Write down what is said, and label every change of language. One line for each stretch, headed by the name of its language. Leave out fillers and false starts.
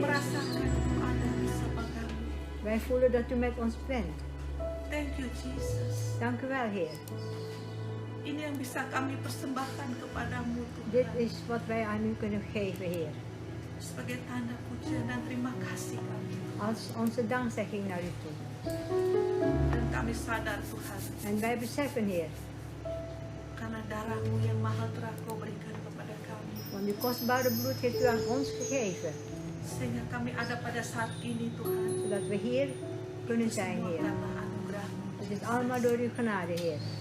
Indonesian: merasakan Engkau ada bersama kami.
Dutch: Wij voelen dat u met ons bent.
English: Thank you Jesus.
Dutch: Dank u wel, Heer.
Indonesian: Ini yang bisa kami persembahkan kepadamu
Dutch: Dit
Indonesian: Tuhan.
Dutch: is wat wij aan u kunnen geven, Heer.
Indonesian: Sebagai tanda pujian dan terima kasih kami.
Dutch: Als onze dankzegging naar u toe.
Indonesian: Dan kami sadar Tuhan,
Dutch: En wij beseffen, Heer,
Indonesian: karena darah-Mu yang mahal telah Kau berikan kepada kami.
Dutch: want uw kostbare bloed heeft u aan ons gegeven.
Indonesian: Sehingga kami ada pada saat ini Tuhan.
Dutch: Zodat we hier kunnen zijn,
Indonesian: Semua
Dutch: Heer.
Indonesian: karena anugerah-Mu.
Dutch: Het is allemaal door uw genade, Heer.